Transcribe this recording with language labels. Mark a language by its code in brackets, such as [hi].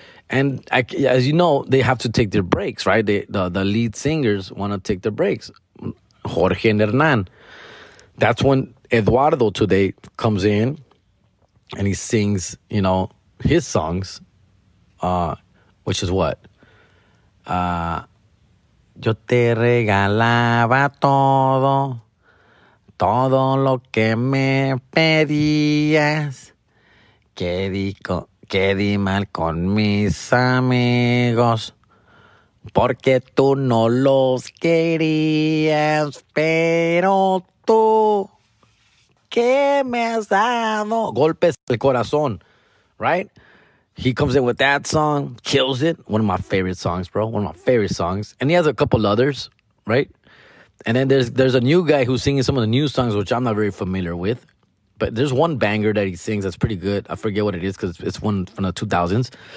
[en] And as you know, they have to take their breaks, right? The lead singers want to take their breaks. Jorge and Hernan. That's when Eduardo today comes in and he sings, you know, his songs, which is what? [es] Yo te regalaba todo lo que me pedías, que di mal con mis amigos, porque tú no los querías, pero tú, ¿qué me has dado? Golpes el corazón, [en] right? He comes in with that song, kills it. One of my favorite songs, bro. One of my favorite songs. And he has a couple others, right? And then there's a new guy who's singing some of the new songs, which I'm not very familiar with. But there's one banger that he sings that's pretty good. I forget what it is because it's one from the 2000s.